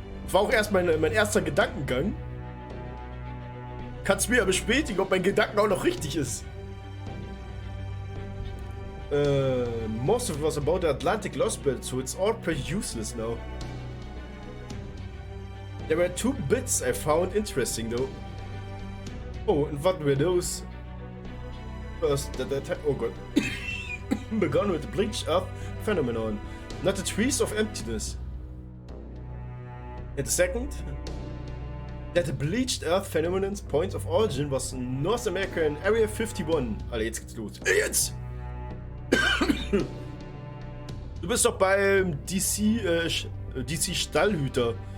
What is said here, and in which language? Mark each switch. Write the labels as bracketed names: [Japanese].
[German] War auch erst mein erster Gedankengang. Kannst mir ja bestätigen, ob mein Gedanken auch noch richtig ist. [English] Most of it was about the Atlantic Lostbelts, so it's all pretty useless now. There were 2 bits I found interesting though. Oh, and what were those? First, oh god. Begun with the bleached earth phenomenon, not the trees of emptiness. And the second, that the bleached earth phenomenon's point of origin was North America in Area 51. [German] Alter, jetzt geht's los. Jetzt! Du bist doch beim DC Stallhüter.